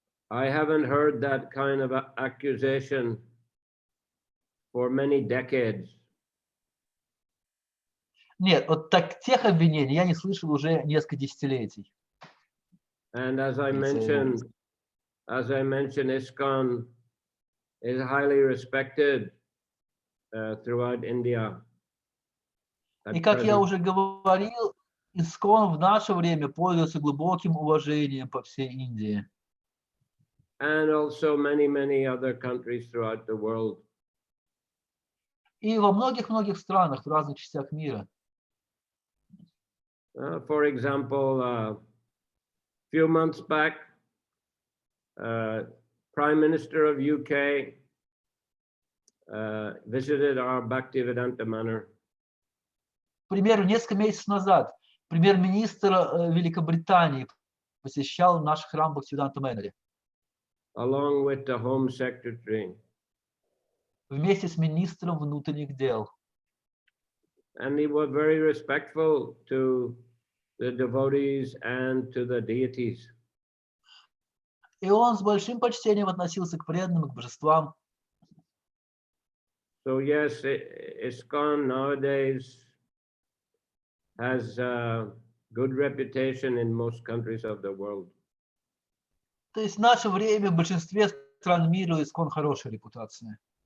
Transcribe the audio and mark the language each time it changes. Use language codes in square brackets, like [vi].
[en] I haven't heard that kind of accusation for many decades. [ru] Нет, вот тех обвинений я не слышал уже несколько десятилетий. [en] And as I mentioned, ISKCON is highly respected throughout India. [ru] И как я уже говорил, ISKCON в наше время пользуется глубоким уважением по всей Индии. [en] And also many other countries throughout the world. [ru] И во многих странах, в разных частях мира. [en] For example, a few months back, Prime Minister of UK visited our Bhaktivedanta Manor. [ru] К примеру, несколько месяцев назад премьер-министр Великобритании посещал наш храм Бхактивиданта Мэноре. [en] Along with the Home Secretary. [ru] Вместе с министром внутренних дел. [en] And he was very respectful to the devotees and to the deities. [ru] И он с большим почтением относился к преданным, к божествам. [en] So yes, ISKCON nowadays has a good reputation in most countries of the world. [ru] То есть в наше время в большинстве стран мира у ISKCON хорошая репутация.